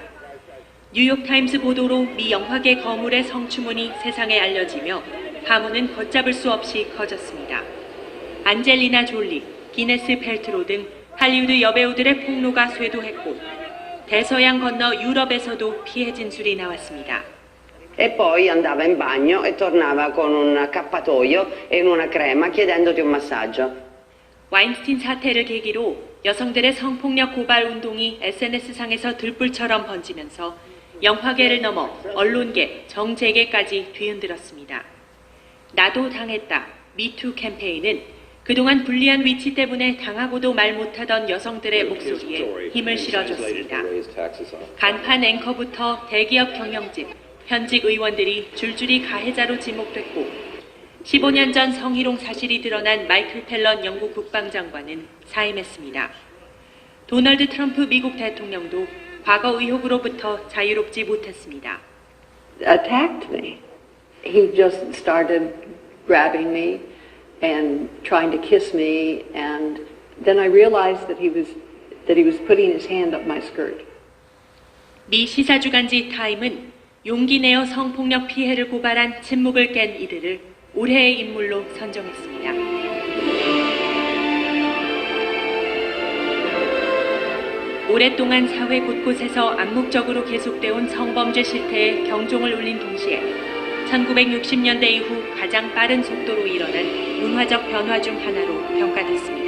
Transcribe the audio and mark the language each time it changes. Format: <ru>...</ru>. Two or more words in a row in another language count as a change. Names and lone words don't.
<ko>뉴욕타임스 보도로 미 영화계 거물의 성추문이 세상에 알려지며 파문은 걷잡을 수 없이 커졌습니다. 안젤리나 졸리, 기네스 펠트로 등 할리우드 여배우들의 폭로가 쇄도했고 대서양 건너 유럽에서도 피해 진술이 나왔습니다.</ko> <it>E poi andava in bagno e tornava con un accappatoio e una crema chiedendoti un massaggio.</it> <ko>와인스틴 사태를 계기로 여성들의 성폭력 고발 운동이 SNS상에서 들불처럼 번지면서 영화계를 넘어 언론계, 정재계까지 뒤흔들었습니다. 나도 당했다, 미투 캠페인은 그동안 불리한 위치 때문에 당하고도 말 못하던 여성들의 목소리에 힘을 실어줬습니다. 간판 앵커부터 대기업 경영진, 현직 의원들이 줄줄이 가해자로 지목됐고 15년 전 성희롱 사실이 드러난 마이클 펠런 영국 국방장관은 사임했습니다. 도널드 트럼프 미국 대통령도 과거 의혹으로부터 자유롭지 못했습니다.</ko> <en>Attacked me. He just started grabbing me and trying to kiss me, and then I realized that he was putting his hand up my skirt.</en> <ko>미 시사주간지 타임은 용기 내어 성폭력 피해를 고발한 침묵을 깬 이들을 올해의 인물로 선정했습니다. 오랫동안 사회 곳곳에서 암묵적으로 계속돼온 성범죄 실태에 경종을 울린 동시에 1960년대 이후 가장 빠른 속도로 일어난 문화적 변화 중 하나로 평가됐습니다.</ko>